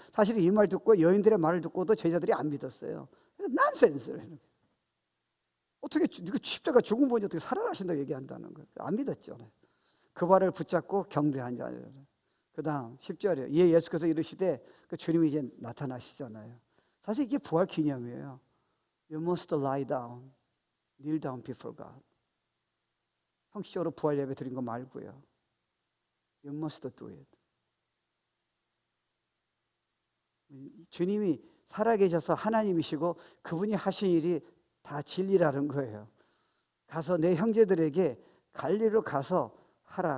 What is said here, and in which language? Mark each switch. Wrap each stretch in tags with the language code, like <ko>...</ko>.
<ko>사실 이 말 듣고 여인들의 말을 듣고도 제자들이 안 믿었어요. 난센스. 어떻게 십자가 죽은 분이 어떻게 살아나신다고 얘기한다는 거예요. 안 믿었죠. 그 발을 붙잡고 경배한 자. 그 다음 10절에 이에 예수께서 이르시되, 그 주님이 이제 나타나시잖아요. 사실 이게 부활 기념이에요.</ko> <en>You must lie down, kneel down before God.</en> <ko>형식적으로 부활 예배 드린 거 말고요.</ko> <en>You must do it.</en> <ko>주님이 살아계셔서 하나님이시고 그분이 하신 일이 다 진리라는 거예요. 가서 내 형제들에게 갈릴리로 가서 하라.</ko>